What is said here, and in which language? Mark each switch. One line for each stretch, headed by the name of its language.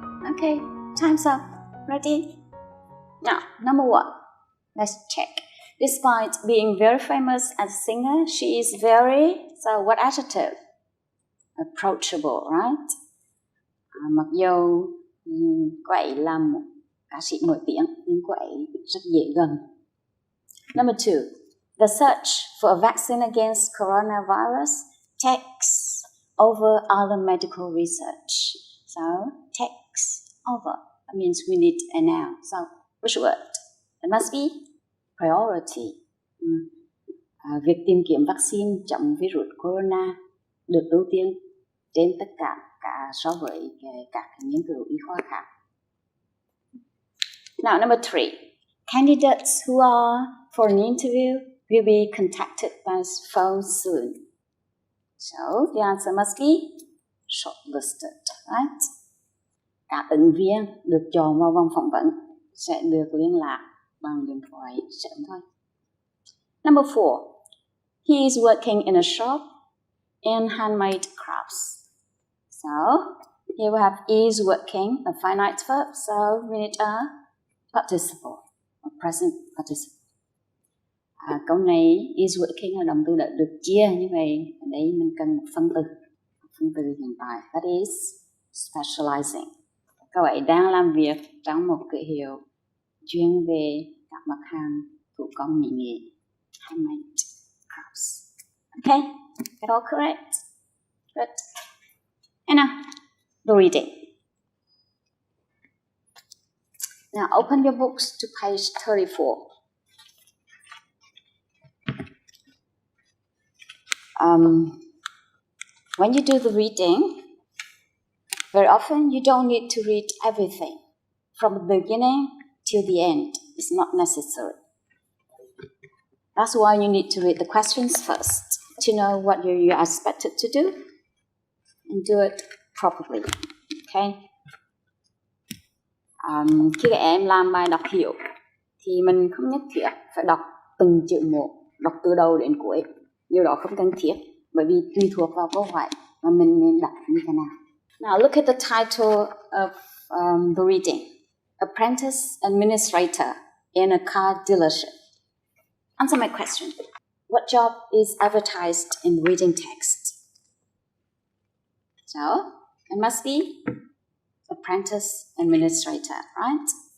English: Okay, time's up. Ready? Now, number 1. Let's check. Despite being very famous as a singer, she is very, so what adjective? Approachable, right?
Vietnamese: Mặc dù cô ấy là một ca sĩ nổi tiếng nhưng cô ấy rất dễ gần.
English: Number 2, the search for a vaccine against coronavirus takes over other medical research. So, takes over. That means we need a noun. So, which word? It must be priority.
Vietnamese: Việc tìm kiếm vaccine chống virus corona được ưu tiên trên tất cả so với các nghiên cứu y khoa khác.
English: Now, number 3. Candidates who are for an interview will be contacted by phone soon. So, the answer must be shortlisted, right?
Vietnamese: Các ứng viên được chọn vào vòng phỏng vấn sẽ được liên lạc bằng điện thoại sớm thôi.
English: Number 4. He is working in a shop in handmade crafts. So, here we have is working, a finite verb, so we need a participle, a present participle.
Vietnamese: Câu này
English: is working
Vietnamese: là động từ đã được chia, như vậy ở đây mình cần một phân từ hiện tại,
English: that is specializing.
Vietnamese: Cậu ấy đang làm việc trong một cửa hiệu chuyên về các mặt hàng thủ công mỹ nghệ, handmade crafts.
English: Okay, get all correct? Good. And now, the reading. Now, open your books to page 34. When you do the reading, very often you don't need to read everything from the beginning till the end. It's not necessary. That's why you need to read the questions first to know what you are expected to do and do it properly. Okay?
Vietnamese: Khi các em làm bài đọc hiểu thì mình không nhất thiết phải đọc từng chữ một, đọc từ đầu đến cuối. Điều đó không cần thiết bởi vì tùy thuộc vào câu hỏi mà mình nên đọc như thế nào.
English: Now look at the title of the reading. Apprentice Administrator in a car dealership. Answer my question. What job is advertised in the reading text? So, it must be apprentice administrator, right?